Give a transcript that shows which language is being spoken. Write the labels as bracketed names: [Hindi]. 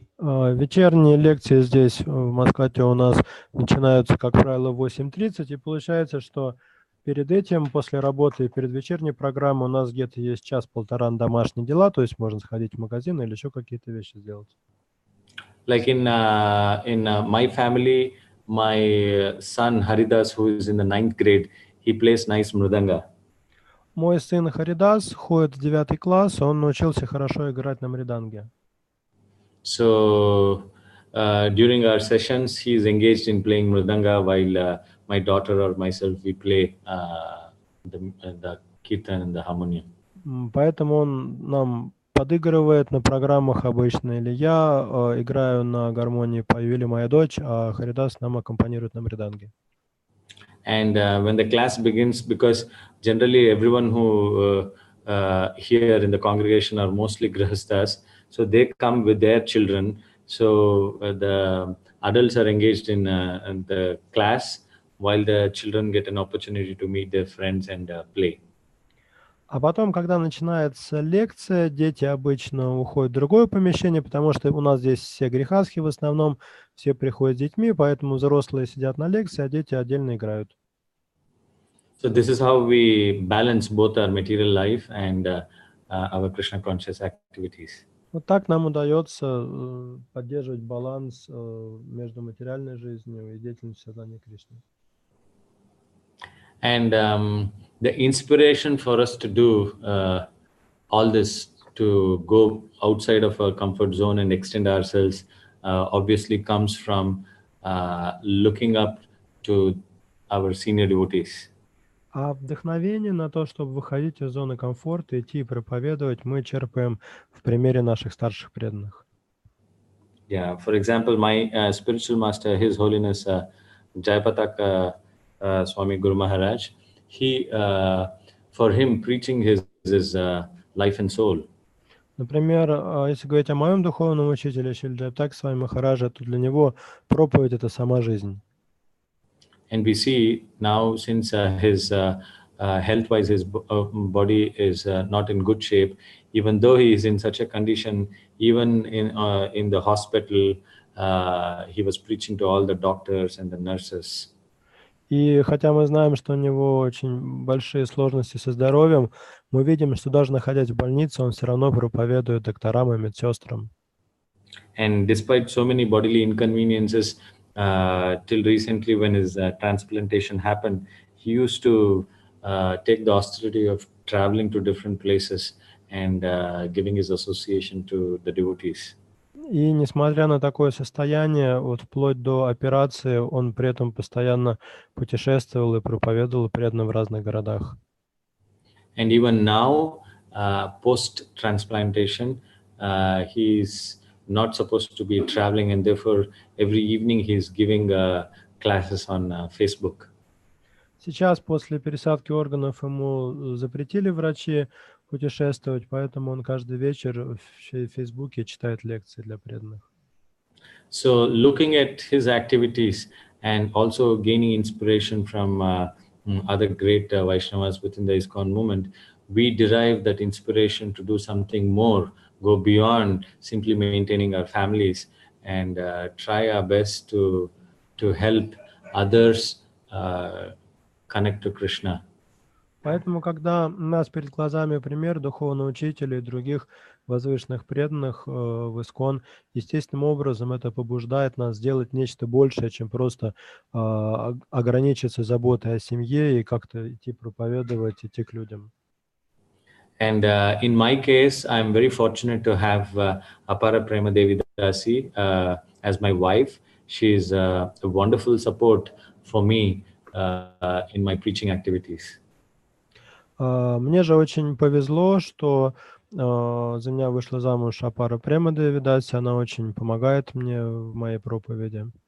[Russian] Вечерние лекции здесь, в Москве, у нас начинаются, как правило, в 8:30, и получается, что перед этим, после работы и перед вечерней программой, у нас где-то есть час-полтора на домашние дела, то есть можно сходить в магазин или еще какие-то вещи сделать. [English] Like in my family, my son Haridas, who is in the 9th grade, he plays nice mridanga. [Russian] Мой сын Харидас ходит в 9 класс, он научился хорошо играть на мриданге. [English] So during our sessions, he is engaged in playing mridanga, while my daughter or myself, we play the kirtan and the harmonium. [Russian] Поэтому он нам подыгрывает на программах обычно, или я играю на гармонии, пою, или моя дочь, а Харидас нам аккомпанирует на мриданге. [English] And when the class begins, because generally everyone who here in the congregation are mostly grihasthas, so they come with their children. So the adults are engaged in the class, while the children get an opportunity to meet their friends and play. [Russian] А потом, когда начинается лекция, дети обычно уходят в другое помещение, потому что у нас здесь все грехасхи в основном, все приходят с детьми, поэтому взрослые сидят на лекции, а дети отдельно играют. [English] So this is how we balance both our material life and our Krishna conscious activities. [Russian] Вот так нам удается поддерживать баланс между материальной жизнью и деятельностью сознания Кришны. [English] And the inspiration for us to do all this, to go outside of our comfort zone and extend ourselves, obviously comes from looking up to our senior devotees. [Russian] А вдохновение на то, чтобы выходить из зоны комфорта, идти и проповедовать, мы черпаем в примере наших старших преданных. [English] Yeah, for example, my spiritual master, His Holiness Jayapataka Swami Guru Maharaj, he, for him, preaching his life and soul. [Russian] Например, если говорить о моем духовном учителе Шрила Джайапатака Свами Махараджа, то для него проповедь — это сама жизнь. [English] And we see now, since his health-wise, his body is not in good shape, even though he is in such a condition, even in the hospital, he was preaching to all the doctors and the nurses. [Russian] И хотя мы знаем, что у него очень большие сложности со здоровьем, мы видим, что даже находясь в больнице, он все равно проповедует докторам и медсестрам. [English] And despite so many bodily inconveniences, till recently when his transplantation happened, he used to take the austerity of traveling to different places and giving his association to the devotees. [Russian] И несмотря на такое состояние, вот вплоть до операции, он при этом постоянно путешествовал и проповедовал преданно в разных городах. [English] And even now, post-transplantation, he's not supposed to be traveling, and therefore every evening he's giving classes on Facebook. [Russian] Сейчас после пересадки органов ему запретили врачи путешествовать, поэтому он каждый вечер в Фейсбуке читает лекции для преданных. [English] So looking at his activities and also gaining inspiration from other great Vaishnavas within the ISKCON movement, we derive that inspiration to do something more, go beyond simply maintaining our families, and try our best to help others connect to Krishna. [Russian] Поэтому, когда у нас перед глазами пример духовного учителя и других возвышенных преданных в ИСККОН, естественным образом это побуждает нас сделать нечто большее, чем просто ограничиться заботой о семье и как-то идти проповедовать, идти к людям. [English] And in my case, I'm very fortunate to have Apara Prema Devi Dasi as my wife. She is a wonderful support for me in my preaching activities. [Russian] Мне же очень повезло, что за меня вышла замуж Апара Према Деви Даси, она очень помогает мне в моей проповеди.